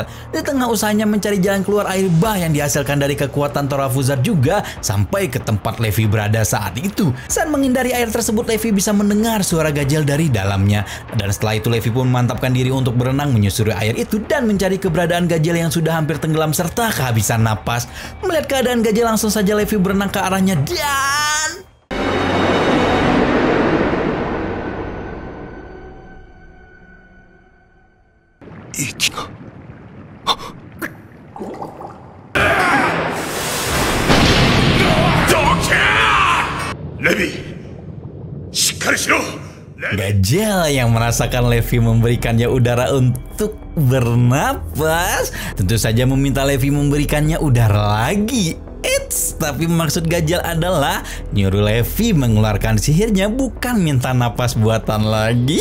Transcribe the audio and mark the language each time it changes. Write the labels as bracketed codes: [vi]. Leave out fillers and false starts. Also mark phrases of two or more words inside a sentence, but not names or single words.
[id] Di tengah usahanya mencari jalan keluar air bah yang dihasilkan dari kekuatan Torafuzar juga sampai ke tempat Levi berada saat itu. Saat menghindari air tersebut, Levi bisa mendengar suara gajal dari dalamnya. Dan setelah itu Levi pun memantapkan diri untuk berenang menyusuri air itu dan mencari keberadaan gajal yang sudah hampir tenggelam serta kehabisan napas. Melihat keadaan gajal, langsung saja Levi berenang ke arahnya dan... Ichigo. [ja] レビー、しっかりしろ。 [id] Gajal yang merasakan Levi memberikannya udara untuk bernapas tentu saja meminta Levi memberikannya udara lagi. Eits, tapi maksud gajal adalah nyuruh Levi mengeluarkan sihirnya, bukan minta napas buatan lagi.